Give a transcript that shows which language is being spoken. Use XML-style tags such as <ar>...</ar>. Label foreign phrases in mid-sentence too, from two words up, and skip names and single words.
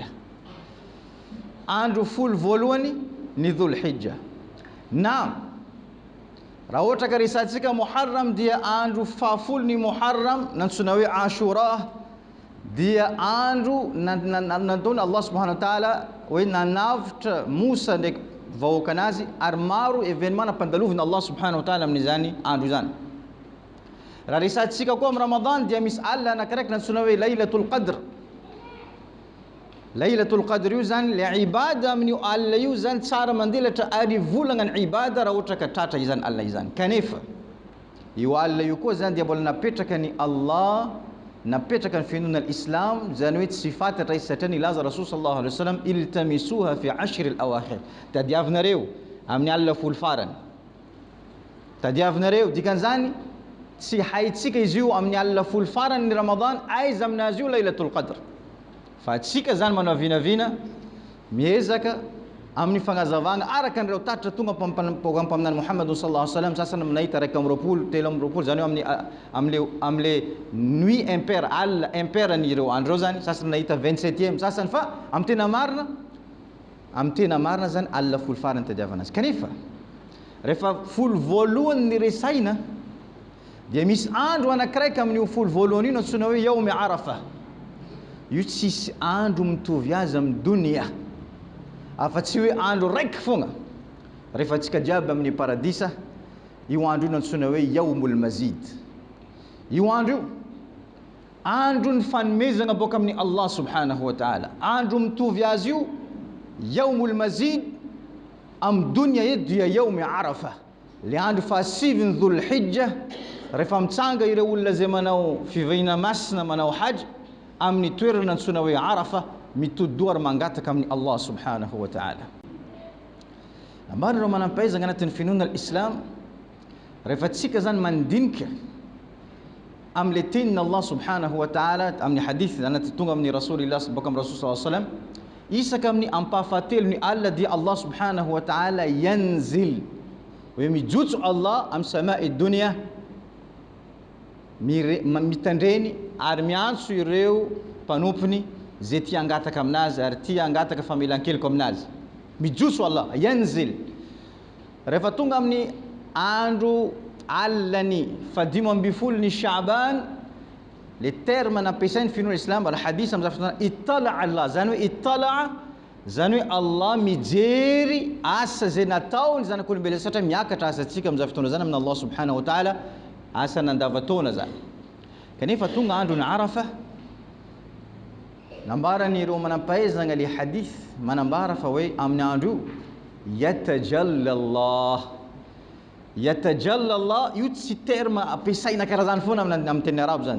<mg>Andro folo voalohany ny Dhul Hijja. Na raha ohatra ka resantsika Muharram dia andro fahafolo ny Muharram nantsona hoe Ashura, dia andro nataony</mg> <ar>الله سبحانه وتعالى</ar> <mg>hoe nanavitra Musa ndraiky vahoaka anazy, ary maro événement nampandalovina</mg> <ar>الله سبحانه وتعالى</ar> <mg>amin'izany andro izany. Raha resantsika koa amin'ny Ramadan dia misy alina anakiraiky nantsona hoe Laylatul Qadr. Laylatul Qadr io zany le ibada amin'io alina io zany tsara mandelatra ary volagna ny ibada raha ohatra ka tratra izany alina izany. Kanefa io alina io koa zany dia mbola napetraka ny Allah napetraka ny finoana islam zany hoe sifat ray satria nilaza</mg> <ar>رسول صلى الله عليه وسلم التمسوها في العشر الأواخر,</ar> <mg>tadiavinareo amin'ny alina folo farany, tadiavinareo dikan'izany tsy haitsika izy io amin'ny alina folo farany ny Ramadan aiza aminazy io Lailatul Qadr, fa atsika zany manao vinavina miezaka amin'ny fagnazavana araka an'ireo tatitra tonga paminany Muhammad</mg> <ar>صلى الله عليه وسلم.</ar> <mg>Sasany minahita 2 telo 20 zany hoe amle</mg> <fr>nuit impair</fr> <mg>alina impair nireo andro zany, sasany nahita 27e, sasany fa amin'ny tena marina zany alina folo farany tadiavana azy. Kanefa rehefa folo voalohany ny resaina dia misy andro anakiraiky amin'io folo voalohany io antsoina hoe</mg> <ar>يوم عرفة.</ar> <mg>Io tsisy andro mitovy azy amin'ny dunia, afa-tsy hoe andro raiky fogna rehefa atsika jiaby amin'ny paradisa. Io andro io antsoina hoe</mg> <ar>يوم المزيد.</ar> <mg>Io andro io andro ny fanomezana boka amin'ny</mg> <ar>الله سبحانه وتعالى,</ar> <mg>andro mitovy azy io</mg> <ar>يوم المزيد</ar> <mg>amin'ny dunia eto dia</mg> <ar>يوم عرفة,</ar> <mg>le andro fahasiviny dhulhijja rehefa mitsanga ireo olona zay manao fivahina masina manao hajj amin'ny toerana antsoina hoe arafa, mitody ary mangataka amin'ny</mg> <ar>الله سبحانه وتعالى.</ar> <mg>Ambarana ireo manampahaizana anatin'ny finoana al-islam rehefa atsika zany mandinika am'le tenin'ny</mg> <ar>الله سبحانه وتعالى</ar> <mg>amin'ny hadith anaty tonga amin'ny rasulillah boka amin'ny</mg> <ar>رسول صلى الله عليه وسلم</ar> <mg>isaka amin'ny ampahafatelo ny alina dia</mg> <ar>الله سبحانه وتعالى ينزل,</ar> <mg>hoe mijotso Allah amin'ny</mg> <ar>سماء الدنيا</ar> <mg>mitandreny ary miantso ireo mpanompony zay tia angataka aminazy ary tia angataka famelan-keloka aminazy. Mijotso Allah yanzil. Rehefa tonga amin'ny andro alany 15 ny Sha'ban, le terme nampiasainy finoana islam</mg> <ar>الحديث</ar> <mg>amin'ny fotoana</mg> <ar>اطلع الله,</ar> <mg>zany hoe ittala zany hoe Allah mijery asa zay nataony zanak'olombelona, satria miakatra asa atsika amin'ny fotoana zany amin'ny</mg> <ar>الله سبحانه وتعالى,</ar> <mg>asa nandavataona zany. Kanefa tonga andro ny Arafa, nambarany ireo manampahaizana le hadith manambara fa hoe amin'ny andro io</mg> <ar>يتجلى الله. يتجلى الله</ar> <mg>io tsy terme ampiasaina karazany foana amin'ny teny arabo zany.</mg>